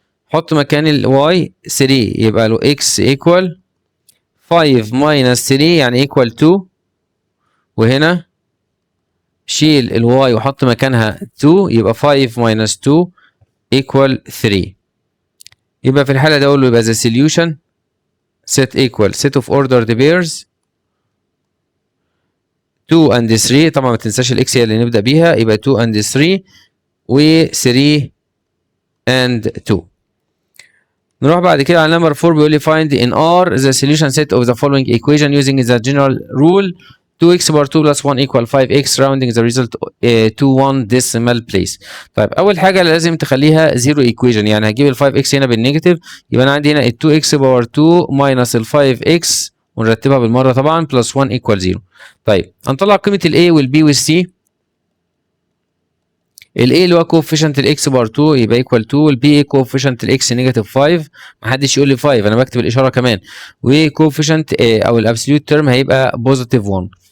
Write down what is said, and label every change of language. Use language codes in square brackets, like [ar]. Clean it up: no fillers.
[ar] حط مكان ال y 3 يبقى له [en] x equal 5 minus 3 [ar] يعني equal 2، وهنا شيل ال y وحط مكانها 2 يبقى [en] 5 minus 2 equal 3. [ar] يبقى في الحالة دي اقول له يبقى [en] the solution set equal set of ordered pairs 2 and 3. [ar] طبعا ما تنساش الاكس هي اللي نبدا بيها، يبقى [en] 2 and 3 [ar] و [en] 3 and 2. [ar] نروح بعد كده على نمبر 4 بيقول لي [en] find in R the solution set of the following equation using the general rule 2x bar 2 plus 1 equal 5x rounding the result to 1 decimal place. [ar] طيب اول حاجه لازم تخليها zero equation، يعني هجيب ال 5x هنا بالنيجاتيف، يبقى انا عندي هنا ال 2x باور 2 minus ال 5x ونرتبها بالمره طبعا [en] plus 1 equal 0. [ar] طيب هنطلع قيمه ال A وال B وال C. ال A اللي هو coefficient ال x بار 2 يبقى equal 2، ال B coefficient ال x نيجاتيف 5، محدش يقول لي 5 انا بكتب الاشاره كمان، و coefficient او الابسوليوت تيرم هيبقى بوزيتيف 1.